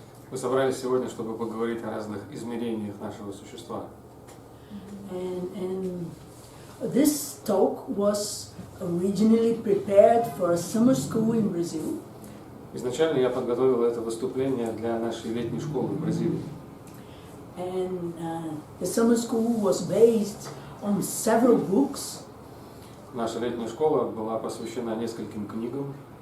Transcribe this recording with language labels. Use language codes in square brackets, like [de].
[ru] Мы собрались сегодня, чтобы поговорить о разных измерениях нашего существа. [en] And this talk was originally prepared for a summer school in Brazil. [ru] Изначально я подготовил это выступление для нашей летней школы в Бразилии. [en] And the summer school was based on several books. [ru] Наша летняя школа была посвящена нескольким книгам.